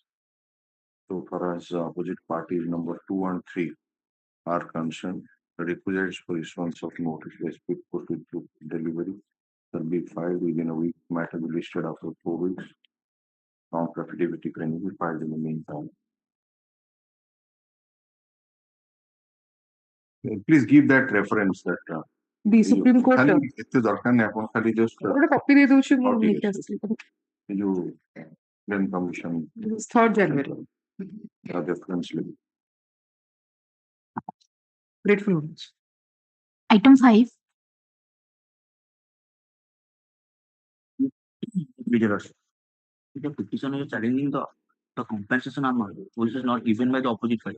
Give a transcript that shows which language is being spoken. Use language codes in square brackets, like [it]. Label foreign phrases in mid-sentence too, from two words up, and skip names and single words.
[en] So far as opposite parties number 2 and 3 are concerned, the requisites for issuance of notice by speed posted to delivery shall be filed within a week. Matter be listed after 4 weeks. Counter affidavit can be filed in the meantime. Please give that reference that The Supreme Court. [or] ଏତେ ଦରକାର ନାହିଁ ଆପଣ ଖାଲି just ଗୋଟେ କପି ଦେଇ ଦଉଛି ମୁଁ copy ନେଇକି ଆସିଲି [en] ଯୋଉ then commission 3rd January. reference level. Grateful notice. Item 5. The petition is challenging the compensation amount which is not given by the opposite side.